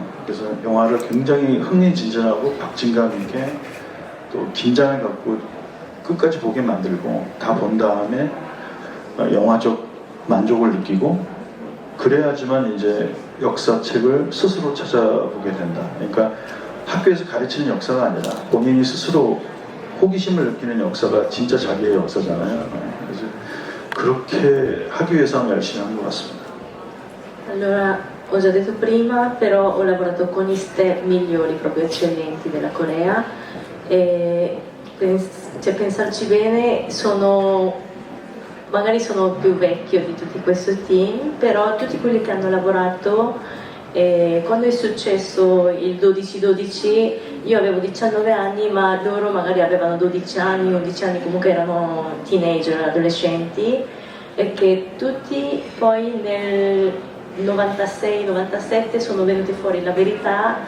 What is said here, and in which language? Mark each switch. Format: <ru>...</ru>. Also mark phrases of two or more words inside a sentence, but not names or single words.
<ko>그래서 영화를 굉장히 흥미진진하고 박진감 있게 또 긴장을 갖고 끝까지 보게 만들고 다 본 다음에 영화적 만족을 느끼고 그래야지만 이제 역사책을 스스로 찾아보게 된다. 그러니까 학교에서 가르치는 역사가 아니라 본인이 스스로 호기심을 느끼는 역사가 진짜 자기의 역사잖아요. 그래서 그렇게 하기 위해서 열심히 한 것 같습니다.</ko> <it>Allora, ho già detto prima, però ho lavorato con gli step migliori, proprio eccellenti della Corea e pensarci bene, magari sono più vecchio di tutti questo team, però tutti quelli che hanno lavorato, quando è successo il 12-12, io avevo 19 anni, ma loro magari avevano 12 anni, 11 anni, comunque erano teenager, adolescenti, e che tutti poi nel 96-97 sono venuti fuori la verità</it>